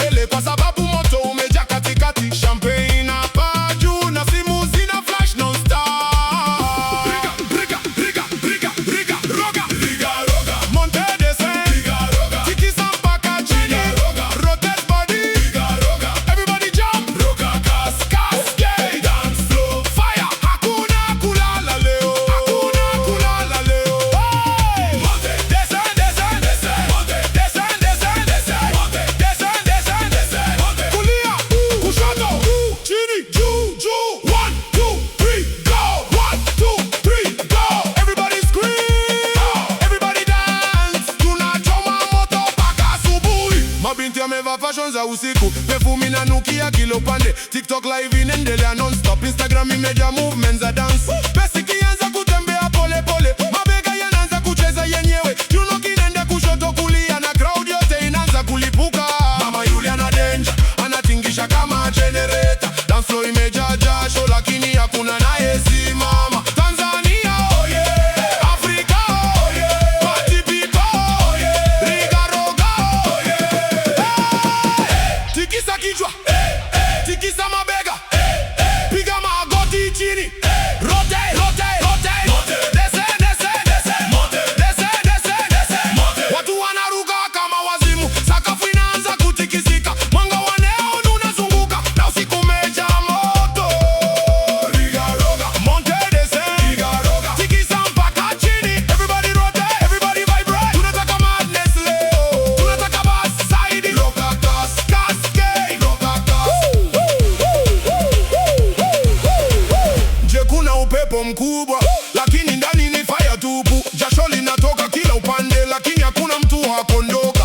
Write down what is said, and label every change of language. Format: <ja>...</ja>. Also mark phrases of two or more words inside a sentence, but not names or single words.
<sw>kwa sababu moto umejaa katikati. Champagne hapa juu na simu zina flash non-stop. Riga, riga, riga, riga, riga, roga. Riga,</sw> <fr>roga. Monte descend. Riga,</fr> <sw>roga. Tikisa mpaka chini. Riga,</sw> <en>roga. Rotate body. Riga, roga. Everybody jump. Roga, cascade. Dance floor. Fire.</en> <sw>Hakuna kulala leo. Hakuna kulala leo. Hey!</sw> <fr>Monte descend, descend, descend. Monte descend, descend, descend. Monte descend, descend, descend. Monte.</fr> <sw>Kulia, kushoto, chini, juu, juu.</sw> <en>1, 2, 3, go. 1, 2, 3, go. Everybody scream. Everybody dance.</en> <sw>Tunachoma moto mpaka asubuhi. Mabinti yamevaa fashion za usiku, perfume inanukia kila upande. TikTok live inaendelea non-stop, Instagram imejaa movements za dance. Basic ianza kutembea pole pole, mabega yanaanza kucheza yenyewe. Kiuno kinaenda kushoto kulia na crowd yote inaanza kulipuka. Mama yule ana danger, anatingisha kama generator.</sw> <en>Dance floor</en> <sw>imejaa jasho lakini hakuna anayesimama.</sw> <en>Tanzania, oh yeah. Afrika, oh yeah. Party people, oh yeah. Riga roga, oh yeah.</en> <sw>Tikisa kichwa, tikisa mabega, piga magoti chini.</sw> <en>Rotate, rotate, rotate. Descend, descend, descend. Descend, descend, descend.</en> <sw>Watu wanaruka kama wazimu, sakafu inaanza kutikisika. Mwanga wa neon unazunguka na usiku umejaa moto.</sw> <fr>Riga roga, monte descend.</fr> <sw>Riga roga, tikisa mpaka chini.</sw> <en>Everybody rotate, everybody vibrate.</en> <sw>Tunataka madness leo, tunataka</sw> <en>bass side.</en> <sw>Roga cascade, roga Je, kuna upepo mkubwa lakini ndani ni fire tupu. Jasho linatoka kila upande lakini hakuna mtu wa kuondoka.</sw>